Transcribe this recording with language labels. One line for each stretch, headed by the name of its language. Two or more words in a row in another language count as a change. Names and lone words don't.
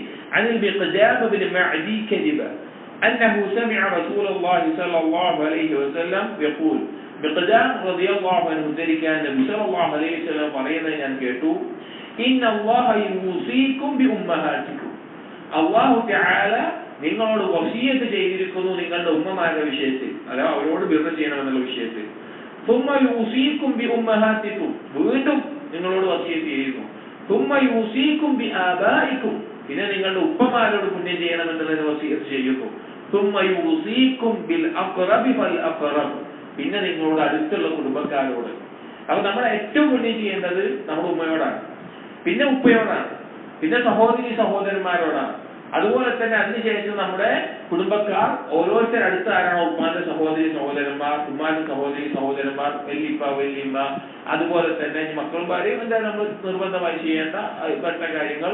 Arabic: عن المقدام بن معدي كرب أنه سمع رسول الله صلى الله عليه وسلم يقول,
Malayalam: മിഖ്ദാം
Arabic: رضي الله عنه
Malayalam: ഉദ്ധരിക്കാൻ നബി
Arabic: صلى الله عليه وسلم
Malayalam: പറയുന്നത് ഞാൻ കേട്ടു,
Arabic: إن الله يوصيكم بأمهاتكم, الله تعالى
Malayalam: നിങ്ങളോട് വസിയത്ത് ചെയ്തിരിക്കുന്നു നിങ്ങളുടെ ഉമ്മമാരുടെ വിഷയത്തിൽ, അഥവാ അവരോട് ബിർറ് ചെയ്യണമെന്നുള്ള വിഷയത്തിൽ.
Arabic: ثم يوصيكم بأمهاتكم,
Malayalam: വീണ്ടും നിങ്ങളോട് വസിയത്ത് ചെയ്യുന്നു.
Arabic: ثم يوصيكم بآبائكم,
Malayalam: പിന്നെ നിങ്ങളുടെ ഉപ്പമാരോട് പുണ്യം ചെയ്യണമെന്നുള്ളത് വസിയത്ത് ചെയ്യുന്നു.
Arabic: ثم يوصيكم بالأقرب فالأقرب,
Malayalam: പിന്നെ നിങ്ങളോട് അടുത്തുള്ള കുടുംബക്കാരോട്. അപ്പൊ നമ്മൾ ഏറ്റവും പുണ്യം ചെയ്യേണ്ടത് നമ്മുടെ ഉമ്മയോടാണ്, പിന്നെ ഉപ്പയോടാണ്, പിന്നെ സഹോദരന്മാരോടാണ്. അതുപോലെ തന്നെ അതിനുശേഷം നമ്മുടെ കുടുംബക്കാർ ഓരോരുത്തർ അടുത്ത് ആരാണോ, ഉമ്മാന്റെ സഹോദരന്മാർ, ഉമ്മാന്റെ സഹോദരന്മാർ, വല്യപ്പ വല്യമ്മ, അതുപോലെ തന്നെ മക്കളും ഭാര്യയും എന്താ നമ്മൾ നിർബന്ധമായി ചെയ്യേണ്ട മറ്റ കാര്യങ്ങൾ.